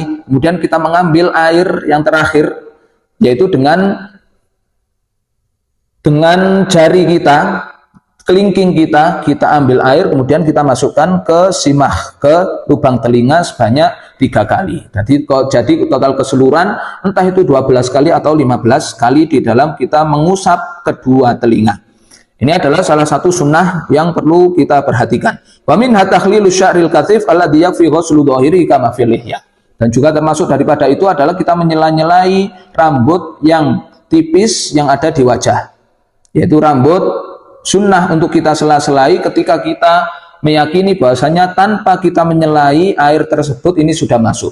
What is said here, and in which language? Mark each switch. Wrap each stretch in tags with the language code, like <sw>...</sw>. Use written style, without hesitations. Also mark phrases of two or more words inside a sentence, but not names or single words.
<id>Kemudian kita mengambil air yang terakhir, yaitu dengan jari kita, kelingking kita ambil air, kemudian kita masukkan ke simah, ke lubang telinga sebanyak 3 kali. Jadi total keseluruhan entah itu 12 kali atau 15 kali di dalam kita mengusap kedua telinga. Ini adalah salah satu sunnah yang perlu kita perhatikan.</id> <ar>ومنها تخليل الشعر الكثيف الذي يكفي غسل ظاهره كما في اللحية.</ar> <id>Dan juga termasuk daripada itu adalah kita menyela-nyelai rambut yang tipis yang ada di wajah. Yaitu rambut sunnah untuk kita sela-selai ketika kita meyakini bahwasanya tanpa kita menyelai air tersebut ini sudah masuk.</id>